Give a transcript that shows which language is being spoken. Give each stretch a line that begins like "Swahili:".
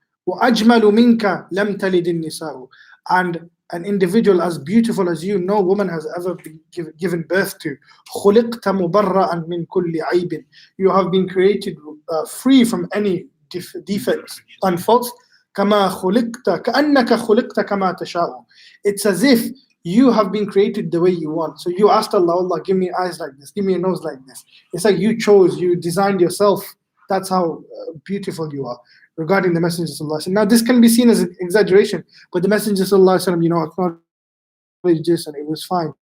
Arabic: وَأَجْمَلُ مِنْكَ لَمْ تَلِدِ النِّسَاءُ.
English: And an individual as beautiful as you, no woman has ever been given birth to.
Arabic: خُلِقْتَ مُبَرَّأً مِنْ كُلِّ عَيْبٍ.
English: You have been created free from any defects and faults.
Arabic: كما خلقت كأنك خلقت كما تشاء.
English: It's as if you have been created the way you want. So you asked Allah, Allah, give me eyes like this, give me a nose like this. It's like you chose, you designed yourself. That's how beautiful you are. Regarding the Messenger sallallahu alaihi wasallam. Now this can be seen as an exaggeration, but the Messenger sallallahu alaihi wasallam, acknowledged this and it was fine.